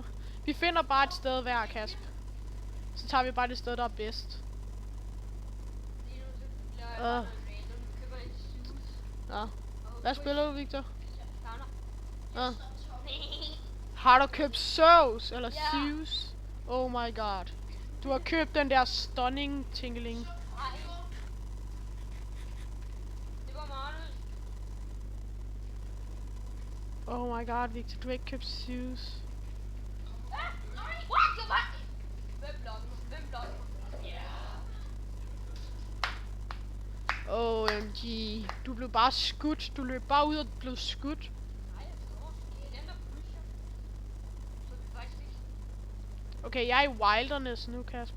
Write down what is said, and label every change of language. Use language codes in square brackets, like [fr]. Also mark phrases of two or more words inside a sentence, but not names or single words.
[da] Vi finder bare et sted hver, Kasper. Så tager vi bare det sted, der er bedst. Nå. Hvad spiller du, Victor? Nå. Har du købt Zeus eller Zeus? [en] Oh my god. [da] Du har købt den der [en] stunning tingling. Oh my god, [da] Victor, du har ikke købt Zeus. OMG. Du blev bare skudt. Du løb bare ud og blev skudt. Okay, jeg er i Wilderness nu, Kasper.